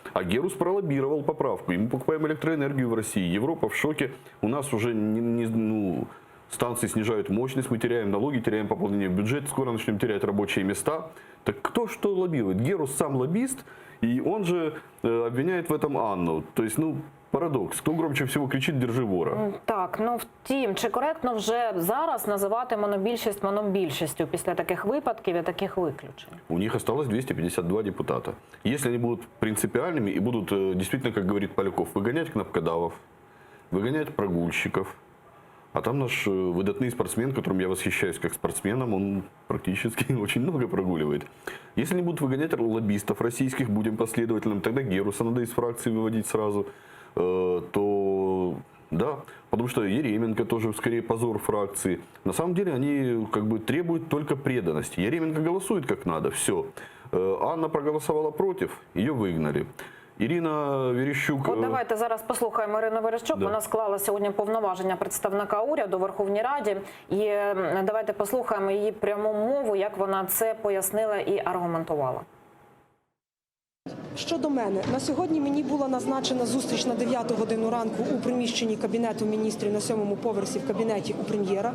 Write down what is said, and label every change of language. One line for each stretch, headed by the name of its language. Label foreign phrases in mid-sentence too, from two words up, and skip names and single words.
Russian: А Герус пролоббировал поправку. И мы покупаем электроэнергию в России. Европа в шоке. У нас уже станции снижают мощность, мы теряем налоги, теряем пополнение в бюджет, скоро начнем терять рабочие места. Так кто что лоббирует? Герус сам лоббист, и он же обвиняет в этом Анну. То есть, парадокс.
Ukrainian: Хто громче всього кричить
Russian: «Держи вора».
Ukrainian: Так, втім, чи коректно вже зараз називати монобільшість монобільшістю після таких випадків і таких виключень?
Russian: У них осталось 252 депутата. Если они будут принципиальными и будут действительно, как говорит Поляков, выгонять кнопкодавов, выгонять прогульщиков, а там наш выдатный спортсмен, которым я восхищаюсь как спортсменом, он практически очень много прогуливает. Если не будут выгонять лоббистов российских, будем последовательным, тогда Геруса надо из фракции выводить сразу, то да, потому что Еременко тоже скорее позор фракции. На самом деле они требуют только преданности. Еременко голосует как надо, все. Анна проголосовала против, ее выгнали.
Ukrainian: Ірина Верещук... От давайте зараз послухаємо Ірину Верещук. Да. Вона склала сьогодні повноваження представника уряду у Верховній Раді. І давайте послухаємо її пряму мову, як вона це пояснила і аргументувала. Щодо мене, на сьогодні мені була назначена зустріч на 9 годину ранку у приміщенні Кабінету міністрів на 7-му поверсі в кабінеті у прем'єра.